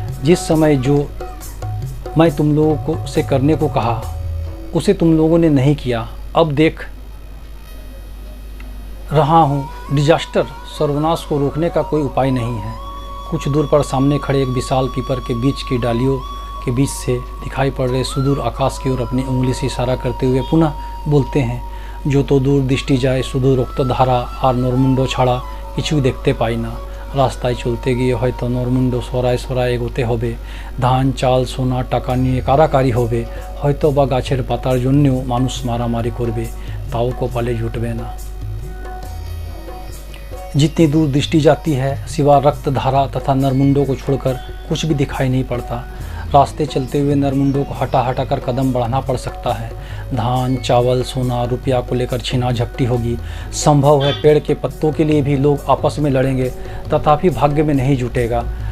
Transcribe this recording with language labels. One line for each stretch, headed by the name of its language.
Hindi: जिस समय जो मैं तुम लोगों को से करने को कहा उसे तुम लोगों ने नहीं किया, अब देख रहा हूँ डिजास्टर, सर्वनाश को रोकने का कोई उपाय नहीं है। कुछ दूर पर सामने खड़े एक विशाल पीपर के बीच की डालियों के बीच से दिखाई पड़ रहे सुदूर आकाश की ओर अपनी उंगली से इशारा करते हुए पुनः बोलते हैं,
Bangla: जो तो दूर दृष्टि जाए सुदूर रक्त धारा और नरमुंडो छाड़ा किछु देखते पाई ना। রাস্তায় চলতে গিয়ে হয়তো নরমুণ্ড সরায় সরায় এগোতে হবে, ধান চাল সোনা টাকা নিয়ে কারাকারি হবে, হয়তো বা গাছের পাতার জন্যও মানুষ মারামারি করবে, তাও কপালে জুটবে না।
Hindi: जितनी दूर दृष्टि जाती है सिवा रक्त धारा तथा नरमुंडों को छोड़कर कुछ भी दिखाई नहीं पड़ता। रास्ते चलते हुए नरमुंडों को हटा हटा कर कदम बढ़ाना पड़ सकता है। धान चावल सोना रुपया को लेकर छीना झपटी होगी। संभव है पेड़ के पत्तों के लिए भी लोग आपस में लड़ेंगे, तथापि भाग्य में नहीं जुटेगा।